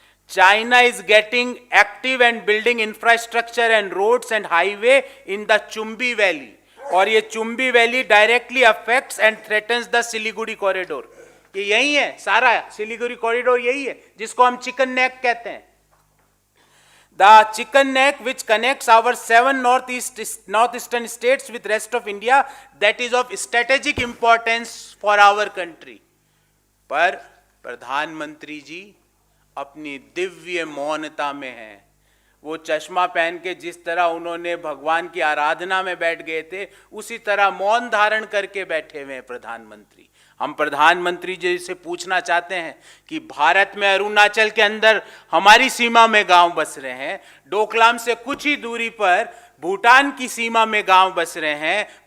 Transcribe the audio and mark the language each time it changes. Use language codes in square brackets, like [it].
[en] China is getting active and building infrastructure and roads and highway in the Chumbi Valley, [hi] और ये [en] Chumbi Valley directly affects and threatens the Siliguri Corridor. [hi] ये यही है, सारा Siliguri corridor यही है जिसको हम चिकन नेक कहते हैं। [en] The chicken neck which connects our 7 northeastern states with rest of India, that is of strategic importance for our country. [hi] पर प्रधानमंत्री जी अपनी दिव्य मौनता में हैं। वो चश्मा पहन के जिस तरह उन्होंने भगवान की आराधना में बैठ गए थे, उसी तरह मौन धारण करके बैठे हुए हैं प्रधानमंत्री। हम प्रधानमंत्री जी से पूछना चाहते हैं कि भारत में अरुणाचल के अंदर हमारी सीमा में गांव बस रहे हैं, डोकलाम से कुछ ही दूरी पर भूटान की सीमा में गांव बस रहे हैं।